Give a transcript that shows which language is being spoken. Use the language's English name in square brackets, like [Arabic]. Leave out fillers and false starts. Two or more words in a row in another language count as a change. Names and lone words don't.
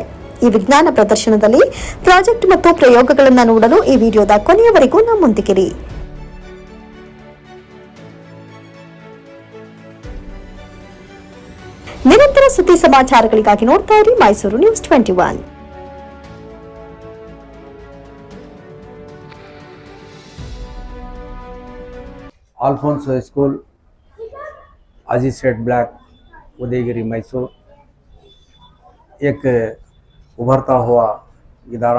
[Kannada] ಈ ವಿಜ್ಞಾನ ಪ್ರದರ್ಶನದಲ್ಲಿ ಪ್ರಾಜೆಕ್ಟ್ ಮತ್ತು ಪ್ರಯೋಗಗಳನ್ನು ನೋಡಲು ಈ ವಿಡಿಯೋದ ಕೊನೆಯವರೆಗೂ ನಮ್ಮೊಂದಿಗಿರಿ. ನಿರಂತರ ಸುದ್ದಿ ಸಮಾಚಾರಗಳಿಗಾಗಿ ನೋಡ್ತಾ ಇರಿ ಮೈಸೂರು ನ್ಯೂಸ್ 21. [Hindi] आल्फोंसो स्कूल, आजी स्टेट ब्लैक, उदयगिरी, मैसूर एक उभरता हुआ इदारा।